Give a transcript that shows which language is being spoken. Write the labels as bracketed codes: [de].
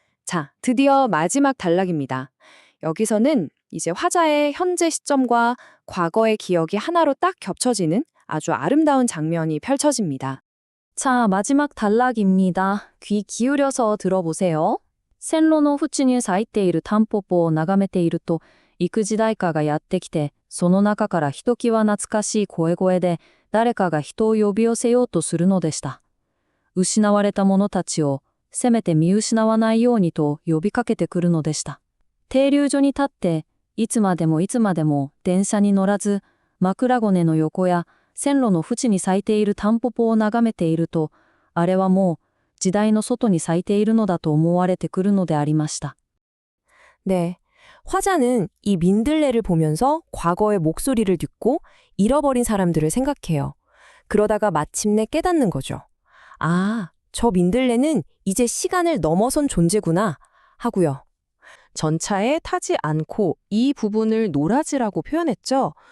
[ko] 자, 드디어 마지막 단락입니다. 여기서는 이제 화자의 현재 시점과 과거의 기억이 하나로 딱 겹쳐지는 아주 아름다운 장면이 펼쳐집니다. 자, 마지막 단락입니다. 귀 기울여서 들어보세요. [ja] 線路の縁に咲いているタンポポを眺めていると、幾時代かがやってきて、その中からひときわ懐かしい声で、誰かが人を呼び寄せようとするのでした。失われた者たちを、せめて見失わないようにと呼びかけてくるのでした。停留所に立って、いつまでも電車に乗らず、枕骨の横や線路の縁に咲いているタンポポを眺めていると、あれはもう時代の外に咲いているのだと思われてくるのでありました。 [ko] 네. 화자는 이 민들레를 보면서 과거의 목소리를 듣고 잃어버린 사람들을 생각해요. 그러다가 마침내 깨닫는 거죠. 아, 저 민들레는 이제 시간을 넘어선 존재구나 하고요. 전차에 타지 않고 이 부분을 노라지라고 표현했죠.